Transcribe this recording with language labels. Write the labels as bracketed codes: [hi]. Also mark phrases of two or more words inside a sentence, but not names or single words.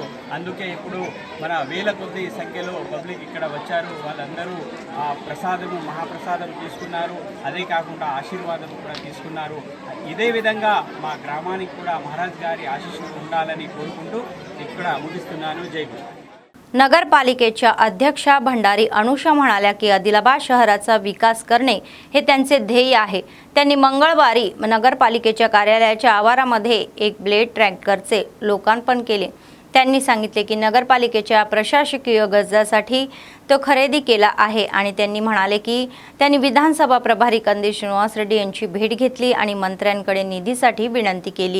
[te] అందుకే ఇప్పుడు మన వేల కొద్ది సంఖ్యలో పబ్లిక్ ఇక్కడ వచ్చారు। వాళ్ళందరూ ఆ ప్రసాదము మహాప్రసాదం తీసుకున్నారు, అదే కాకుండా ఆశీర్వాదం కూడా తీసుకున్నారు। ఇదే విధంగా మా గ్రామానికి కూడా మహారాజ్ గారి ఆశీస్సులు ఉండాలని కోరుకుంటూ ఇక్కడ ముగిస్తున్నాను। జై గురు। [mr] नगरपालिकेच्या अध्यक्षा भंडारी अनुषा म्हणाल्या की आदिलाबाद शहराचा विकास करणे हे त्यांचे ध्येय आहे। त्यांनी मंगळवारी नगरपालिकेच्या कार्यालयाच्या आवारामध्ये एक [en] blade tractorचे [mr] लोकार्पण केले। त्यांनी सांगितले की नगरपालिकेच्या प्रशासकीय गरजासाठी तो खरेदी केला आहे आणि त्यांनी म्हणाले की त्यांनी विधानसभा प्रभारी कंदी श्रीनिवास रेड्डी यांची भेट घेतली आणि मंत्र्यांकडे निधीसाठी विनंती केली।